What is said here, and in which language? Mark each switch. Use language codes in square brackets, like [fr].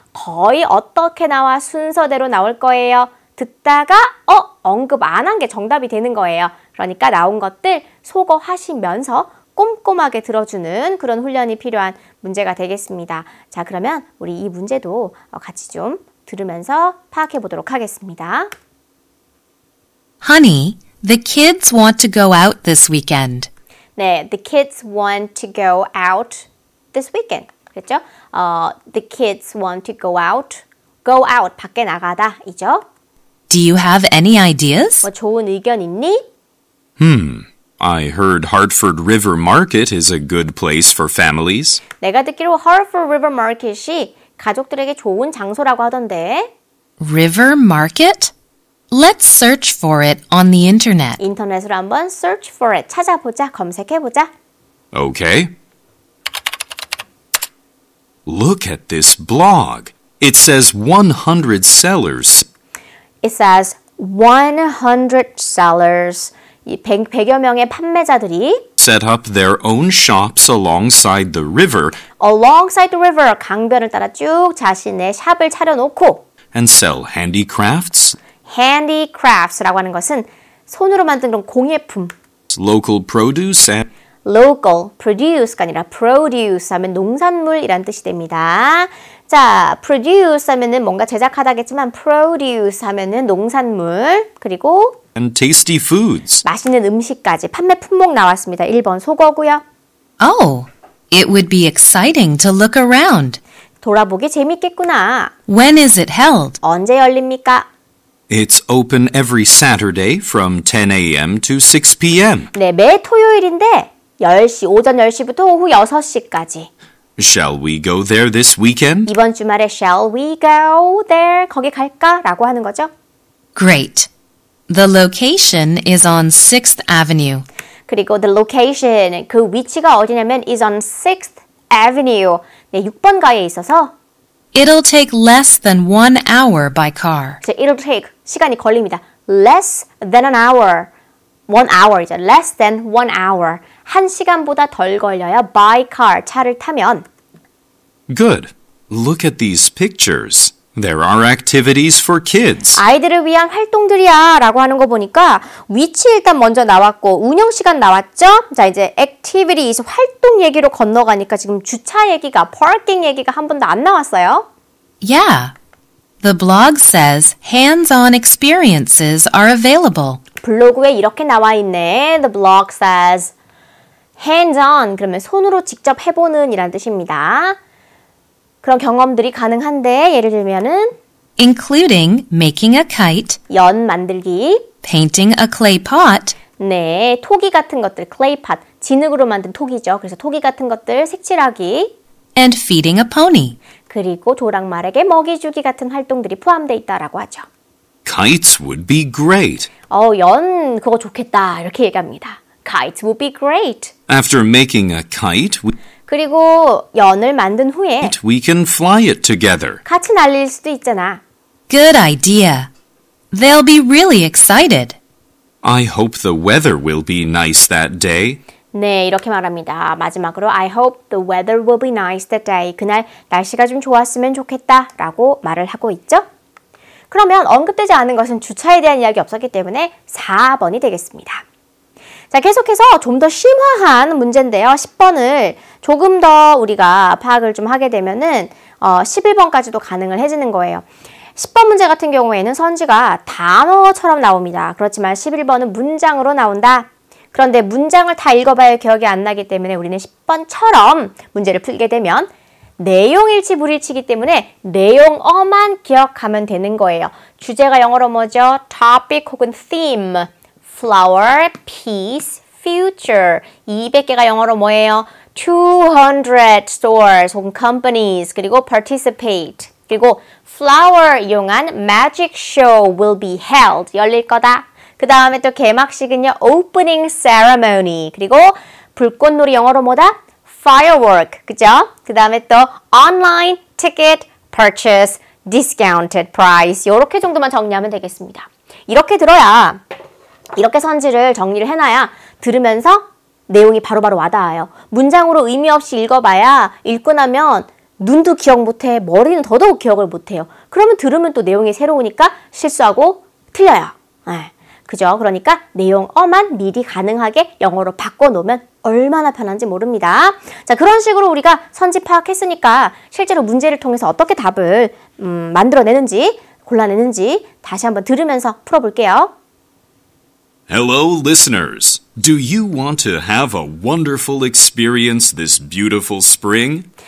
[ko] 거의 어떻게 나와 순서대로 나올 거예요. 듣다가 언급 안 한 게 정답이 되는 거예요. 그러니까 나온 것들 소거하시면서 꼼꼼하게 들어주는 그런 훈련이 필요한 문제가 되겠습니다. 자, 그러면 우리 이 문제도 같이 좀 들으면서 파악해 보도록 하겠습니다. [en] Honey, the kids want to go out this weekend. 네, the kids want to go out this weekend. [ko] 그랬죠? [en] The kids want to go out. Go out, [ko] 밖에 나가다 이죠? [en] Do you have any ideas? [ko] 뭐 좋은 의견 있니? [en] I heard Hartford River Market is a good place for families. [ko] 내가 듣기로 Hartford River Market이 가족들에게 좋은 장소라고 하던데. [en] River market? Let's search for it on the internet. [ko] 인터넷으로 한번 [en] search for it [ko] 찾아보자, 검색해보자. [en] Okay. Look at this blog. It says 100 sellers. It says 100 sellers. [ko] 이 100여 명의 판매자들이 [en] Set up their own shops alongside the river alongside the river, [ko] 강변을 따라 쭉 자신의 샵을 차려놓고 [en] and sell handicrafts, [ko] handicrafts라고 하는 것은 손으로 만든 그런 공예품. [en] local produce, and [ko] local, produce가 아니라 produce 하면 농산물이란 뜻이 됩니다. 자, produce 하면은 뭔가 제작하다겠지만 produce 하면은 농산물 그리고 [en] tasty foods. [ko] 맛있는 음식까지 판매 품목 나왔습니다. 1번 속어고요. [en] Oh, it would be exciting to look around. [ko] 돌아보기 재밌겠구나. [en] When is it held? [ko] 언제 열립니까? [en] It's open every Saturday from 10 a.m. to 6 p.m. [ko] 네, 매 토요일인데 10시, 오전 10시부터 오후 6시까지. [en] Shall we go there this weekend? [ko] 이번 주말에 [en] shall we go there? [ko] 거기 갈까? 라고 하는 거죠. [en] Great. The location is on 6th Avenue. 그리고 the location, [ko] 그 위치가 어디냐면 [en] is on 6th Avenue. [ko] 네, 6번가에 있어서 [en] It'll take less than 1 hour by car. it'll take, [ko] 시간이 걸립니다. [en] less than an hour. 1 hour이죠. less than 1 hour. [ko] 1시간보다 덜 걸려요. [en] by car, [ko] 차를 타면. [en] Good. Look at these pictures. There are activities for kids. [ko] 아이들을 위한 활동들이야 라고 하는 거 보니까 위치 일단 먼저 나왔고 운영 시간 나왔죠? 자, 이제 activities, 활동 얘기로 건너가니까 지금 주차 얘기가, parking 얘기가 한 번도 안 나왔어요. [en] Yeah. The blog says hands-on experiences are available. [ko] 블로그에 이렇게 나와 있네. [en] The blog says hands-on, [ko] 그러면 손으로 직접 해보는 이란 뜻입니다. 그런 경험들이 가능한데 예를 들면은 [en] including making a kite, [ko] 연 만들기, [en] painting a clay pot, [ko] 네, 토기 같은 것들, clay pot, 진흙으로 만든 토기죠. 그래서 토기 같은 것들 색칠하기, [en] and feeding a pony. [ko] 그리고 조랑말에게 먹이 주기 같은 활동들이 포함되어 있다라고 하죠. [en] Kites would be great. [ko] 연 그거 좋겠다 이렇게 얘기합니다. [en] Kites would be great. After making a kite, [ko] 그리고 연을 만든 후에 [en] we can fly it together. [ko] 같이 날릴 수도 있잖아. [en] Good idea. They'll be really excited. I hope the weather will be nice that day. [ko] 네, 이렇게 말합니다. 마지막으로 [en] I hope the weather will be nice that day. [ko] 그날 날씨가 좀 좋았으면 좋겠다 라고 말을 하고 있죠. 그러면 언급되지 않은 것은 주차에 대한 이야기 없었기 때문에 4번이 되겠습니다. 자, 계속해서 좀 더 심화한 문제인데요. 10번을 조금 더 우리가 파악을 좀 하게 되면은 11번까지도 가능을 해지는 거예요. 10번 문제 같은 경우에는 선지가 단어처럼 나옵니다. 그렇지만 11번은 문장으로 나온다. 그런데 문장을 다 읽어봐야 기억이 안 나기 때문에 우리는 10번처럼 문제를 풀게 되면 내용일치 불일치이기 때문에 내용어만 기억하면 되는 거예요. 주제가 영어로 뭐죠? [en] topic 혹은 theme, flower, peace, future. [ko] 200개가 영어로 뭐예요? [en] 200 stores 혹은 companies, 그리고 participate. 그리고 flower 이용한 magic show will be held. [ko] 열릴 거다. 그 다음에 또 개막식은요, opening ceremony. 그리고 불꽃놀이 영어로 뭐다? [en] firework. 그죠? [ko] 그 다음에 또 [en] online ticket purchase, discounted price. [ko] 요렇게 정도만 정리하면 되겠습니다. 이렇게 들어야, 이렇게 선지를 정리를 해놔야 들으면서 내용이 바로바로 와닿아요. 문장으로 의미 없이 읽어봐야 읽고 나면 눈도 기억 못해, 머리는 더더욱 기억을 못해요. 그러면 들으면 또 내용이 새로우니까 실수하고 틀려요. 네. 그죠? 그러니까 내용어만 미리 가능하게 영어로 바꿔놓으면 얼마나 편한지 모릅니다. 자, 그런 식으로 우리가 선지 파악했으니까 실제로 문제를 통해서 어떻게 답을 만들어내는지, 골라내는지 다시 한번 들으면서 풀어볼게요. [en] Hello, listeners. Do you want to have a wonderful experience this beautiful spring?